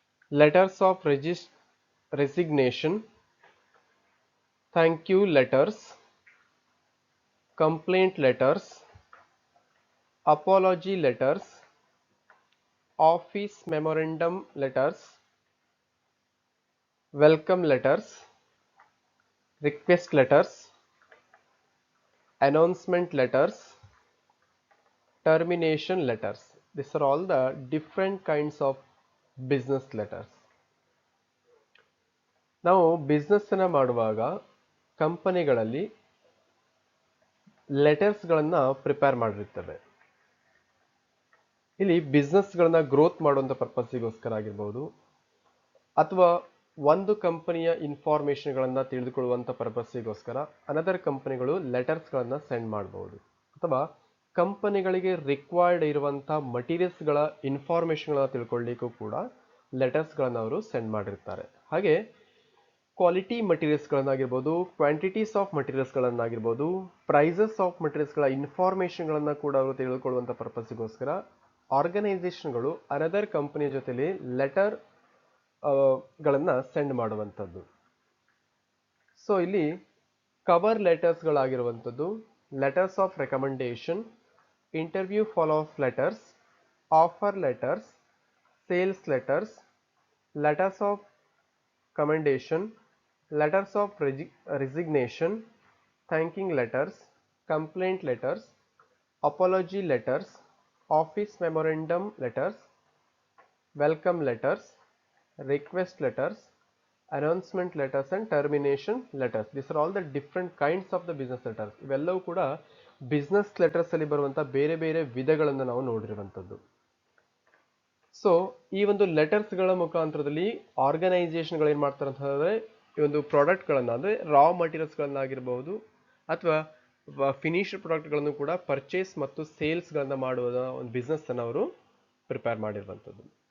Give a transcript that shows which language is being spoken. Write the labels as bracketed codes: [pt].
[en] letters of resignation, thank you letters, complaint letters, apology letters, office memorandum letters, welcome letters, request letters, announcement letters, termination letters. These are all the different kinds of business letters. [kn] ನಾವು business ಅನ್ನ ಮಾಡುವಾಗ ಕಂಪನಿಗಳಲ್ಲಿ ಲೆಟರ್ಸ್ಗಳನ್ನು prepare ಮಾಡಿರ್ತವೆ. ಇಲ್ಲಿ ಬಿಸ್ನೆಸ್ಗಳನ್ನ growth ಮಾಡುವಂಥ ಪರ್ಪಸ್ಸಿಗೋಸ್ಕರ ಆಗಿರ್ಬೋದು, ಅಥವಾ ಒಂದು ಕಂಪನಿಯ ಇನ್ಫಾರ್ಮೇಷನ್ಗಳನ್ನು ತಿಳಿದುಕೊಳ್ಳುವಂಥ ಪರ್ಪಸ್ಸಿಗೋಸ್ಕರ ಅನದರ್ ಕಂಪನಿಗಳು ಲೆಟರ್ಸ್ಗಳನ್ನು ಸೆಂಡ್ ಮಾಡಬಹುದು. ಅಥವಾ ಕಂಪನಿಗಳಿಗೆ ರಿಕ್ವೈರ್ಡ್ ಇರುವಂಥ ಮಟೀರಿಯಲ್ಸ್ಗಳ ಇನ್ಫಾರ್ಮೇಷನ್ಗಳನ್ನ ತಿಳ್ಕೊಳ್ಳಿಕ್ಕೂ ಕೂಡ ಲೆಟರ್ಸ್ಗಳನ್ನು ಅವರು ಸೆಂಡ್ ಮಾಡಿರ್ತಾರೆ. ಹಾಗೆ quality ಮಟೀರಿಯಲ್ಸ್ಗಳನ್ನಾಗಿರ್ಬೋದು, quantities of ಮಟೀರಿಯಲ್ಸ್ಗಳನ್ನಾಗಿರ್ಬೋದು, prices of ಮಟೀರಿಯಲ್ಸ್ಗಳ ಇನ್ಫಾರ್ಮೇಷನ್ಗಳನ್ನು ಕೂಡ ಅವರು ತಿಳಿದುಕೊಳ್ಳುವಂಥ ಪರ್ಪಸ್ಸಿಗೋಸ್ಕರ ಆರ್ಗನೈಸೇಷನ್ಗಳು ಅನದರ್ ಕಂಪನಿಯ ಜೊತೆಲಿ ಲೆಟರ್ ಗಳನ್ನು ಸೆಂಡ್ ಮಾಡುವಂಥದ್ದು. ಸೊ ಇಲ್ಲಿ cover ಲೆಟರ್ಸ್ಗಳಾಗಿರುವಂಥದ್ದು letters of recommendation, interview follow up letters, offer letters, sales letters, letters of [en] commendation, letters of resignation, thanking letters, complaint letters, apology letters, office memorandum letters, welcome letters, request letters, announcement letters and termination letters. These are all the different kinds of the business letters. [kn] ಇವೆಲ್ಲವೂ ಕೂಡ business letters ಅಲ್ಲಿ ಬರುವಂಥ ಬೇರೆ ಬೇರೆ ವಿಧಗಳನ್ನು ನಾವು ನೋಡಿರುವಂಥದ್ದು. So ಈ ಒಂದು ಲೆಟರ್ಸ್ಗಳ ಮುಖಾಂತರದಲ್ಲಿ ಆರ್ಗನೈಸೇಷನ್ಗಳು ಏನು ಮಾಡ್ತಾರೆ ಅಂತ ಹೇಳಿದ್ರೆ ಈ ಒಂದು ಪ್ರಾಡಕ್ಟ್ಗಳನ್ನು ಅಂದರೆ ರಾ ಮಟೀರಿಯಲ್ಸ್ಗಳನ್ನಾಗಿರ್ಬೋದು ಅಥವಾ ಫಿನಿಶ್ಡ್ ಪ್ರಾಡಕ್ಟ್ಗಳನ್ನು ಕೂಡ ಪರ್ಚೇಸ್ ಮತ್ತು ಸೇಲ್ಸ್ಗಳನ್ನು ಮಾಡುವ ಒಂದು ಬಿಸ್ನೆಸ್ ಅನ್ನು ಅವರು ಪ್ರಿಪೇರ್ ಮಾಡಿರುವಂಥದ್ದು.